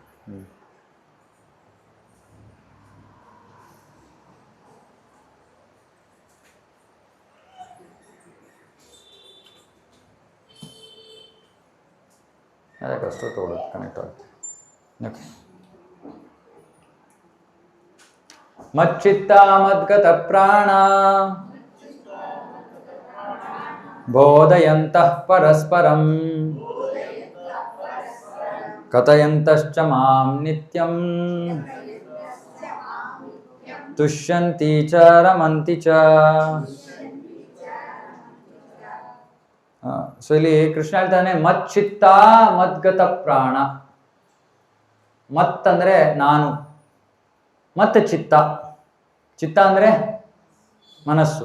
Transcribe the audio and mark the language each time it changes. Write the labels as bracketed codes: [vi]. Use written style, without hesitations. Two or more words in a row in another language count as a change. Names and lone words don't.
[kn] ಅದಕ್ಕೆ ಅಷ್ಟು ತಗೊಳ್ಳೋದು ಕನೆಕ್ಟ್ ಆಗುತ್ತೆ. ಓಕೆ. [sa] ಮಚ್ಚಿತ್ತ ಮದ್ಗತ ಪ್ರಾಣ ಬೋಧಯಂತಃ ಪರಸ್ಪರಂ ಕಥಯಂತಶ್ಚ ಮಾಂ ನಿತ್ಯಂ ತುಷ್ಯಂತಿ ಚ ರಮಂತಿ ಚ. [kn] ಸೊ ಇಲ್ಲಿ ಕೃಷ್ಣ ಹೇಳ್ತಾನೆ, [sa] ಮಚ್ಚಿತ್ತ ಮದ್ಗತ ಪ್ರಾಣ. [kn] ಮತ್ ಅಂದ್ರೆ ನಾನು, ಮತ್ತೆ ಚಿತ್ತ. ಚಿತ್ತ ಅಂದ್ರೆ ಮನಸ್ಸು.